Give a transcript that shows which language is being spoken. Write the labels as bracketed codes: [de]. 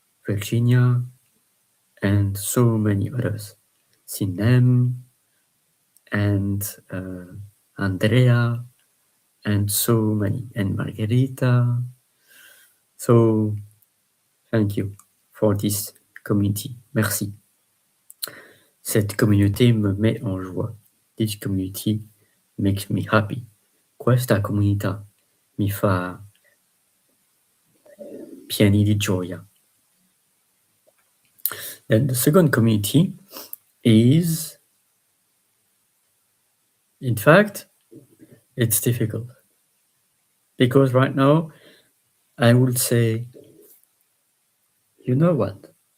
[en] Virginia, and so many others. Sinem and Andrea, and so many, and Margherita. So thank you for this community. [fr] Merci. Cette communauté me met en joie. [en] This community makes me happy. [it] Questa comunità mi fa pieni di gioia. [en] Then the second community is, in fact, it's difficult. Because right now, I would say, you know what?